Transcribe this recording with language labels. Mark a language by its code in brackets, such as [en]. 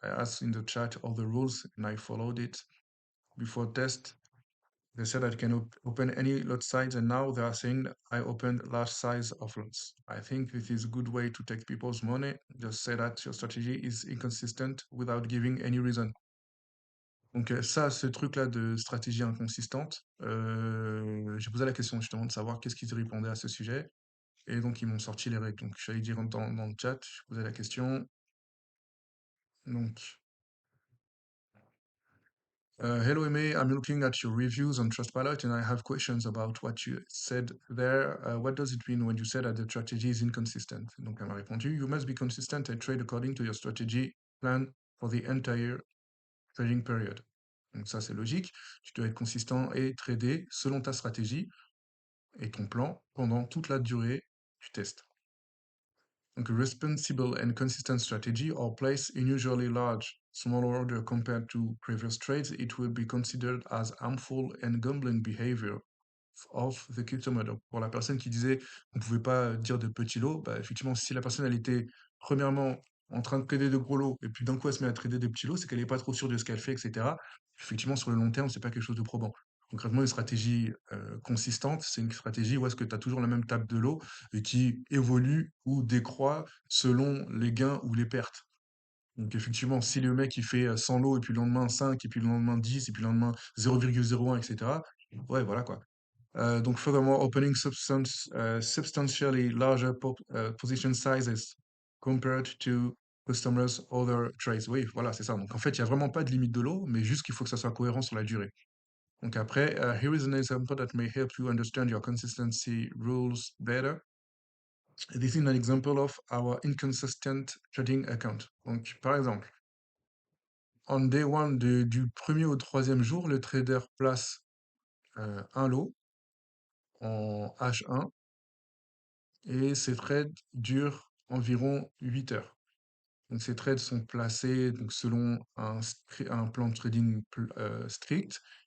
[en] I asked in the chat all the rules and I followed it. Before test, they said I can open any lot size and now they are saying that I opened large size of lots. I think this is a good way to take people's money. Just say that your strategy is inconsistent without giving any reason. [fr] Donc ça, ce truc-là de stratégie inconsistante, j'ai posé la question justement de savoir qu'est-ce qu'ils répondaient à ce sujet. Et donc ils m'ont sorti les règles. Donc je suis allé dire dans le chat, je posais la question. Donc, [en] hello Aimé, I'm looking at your reviews on Trustpilot and I have questions about what you said there. What does it mean when you said that the strategy is inconsistent? [fr] Donc elle m'a répondu, [en] you must be consistent and trade according to your strategy plan for the entire trading period. [fr] Donc ça, c'est logique. Tu dois être consistant et trader selon ta stratégie et ton plan pendant toute la durée du test. Donc, [en] a responsible and consistent strategy or place unusually large, small order compared to previous trades, it will be considered as harmful and gambling behavior of the customer. [fr] Donc, pour la personne qui disait qu'on ne pouvait pas dire de petits lots, bah, effectivement, si la personne elle était premièrement en train de trader de gros lots et puis d'un coup elle se met à trader des petits lots, c'est qu'elle n'est pas trop sûre de ce qu'elle fait, etc. Effectivement, sur le long terme, c'est pas quelque chose de probant. Concrètement, une stratégie consistante, c'est une stratégie où est-ce que tu as toujours la même table de lots et qui évolue ou décroît selon les gains ou les pertes. Donc effectivement, si le mec il fait 100 lots et puis le lendemain 5 et puis le lendemain 10 et puis le lendemain 0,01, etc. Ouais, voilà quoi. Donc, [en] furthermore, opening substantially larger position sizes compared to customers' other trades. [fr] Oui, voilà, c'est ça. Donc, en fait, il n'y a vraiment pas de limite de lot, mais juste qu'il faut que ça soit cohérent sur la durée. Donc, après, [en] here is an example that may help you understand your consistency rules better. This is an example of our inconsistent trading account. [fr] Donc, par exemple, [en] on day one [fr] du premier au troisième jour, le trader place un lot en H1 et ces trades durent environ 8 heures. Donc ces trades sont placés donc, selon un plan de trading strict.